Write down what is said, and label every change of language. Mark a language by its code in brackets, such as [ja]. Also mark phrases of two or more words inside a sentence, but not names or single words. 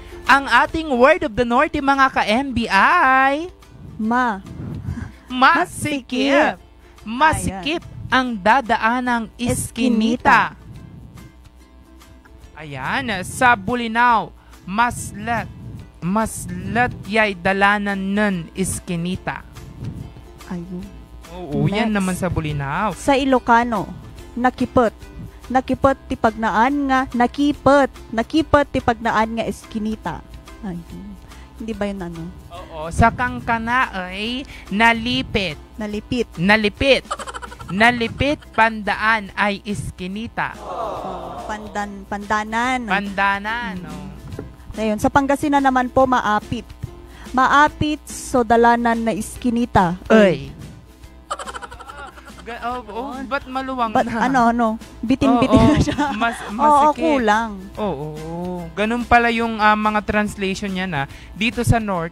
[tl] Ang ating [en] word of the North, [tl] mga ka-MBI. Masikip. Masikip ang dadaanang iskinita. [smk] Ayan, sa Bulinaw, maslat yay dalanan nun iskinita. [tl] Ayun. Oo, Next. yan naman sa Bulinaw. Sa Ilocano, nakipot. [ilo] Nakipot ti pagnaan nga, nakipot ti pagnaan nga eskinita. [tl] Ayun. Hindi ba yun ano? Oo, sa Kangkana ay nalipit. Nalipit. Nalipit. [kne] Nalipit pandaan ay iskinita. Pandanan. Pandanan. [tl] Oh. Ayun. Sa Pangasinan naman po, maapit. [pag] Maapit so dalanan na iskinita. [tl] Ay. Ba't maluwang na? Ano? Bitin-bitin na siya. Masikip. Oo, kulang. Oo. Ganun pala yung mga translation niya na dito sa Norte.